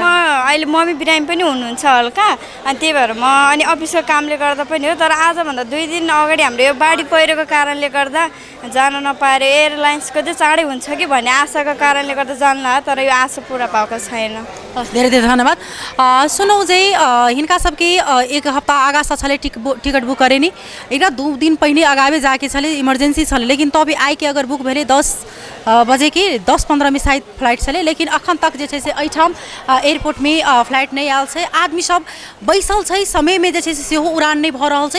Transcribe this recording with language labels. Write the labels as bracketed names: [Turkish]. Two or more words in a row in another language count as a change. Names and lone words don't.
[Nepali] अहिले मम्मी बिरामी पनि हुनुहुन्छ हल्का, अनि त्यही भएर म अनि अफिसको कामले गर्दा पनि हो। तर आजभन्दा 2 दिन अगाडि हाम्रो यो बाढी पहिरोको कारणले गर्दा जान नपाएर एयरलाइन्सको चाहिँ चाँडै हुन्छ कि भन्ने आशाको कारणले गर्दा जान लाग्यो, तर यो आशा पुरा भएको छैन। धेरै धेरै धन्यवाद। [Maithili] सुनौ चाहिँ हिनका सबके 1 हफ्ता आगा से छले टिकट बुक करे नी, एकरा 2 दिन पहले आगावे जाके छले, इमरजेंसी छले, लेकिन तभी आइ के अगर बुक भेले 10 बजे की 10-15 में शायद फ्लाइट छले, लेकिन अखन तक जे छै से एठाम एयरपोर्ट में फ्लाइट नहीं आयल छै। आदमी सब बैसल छै, समय में जे छै से सेहो उड़ान नहीं भ रहल छै।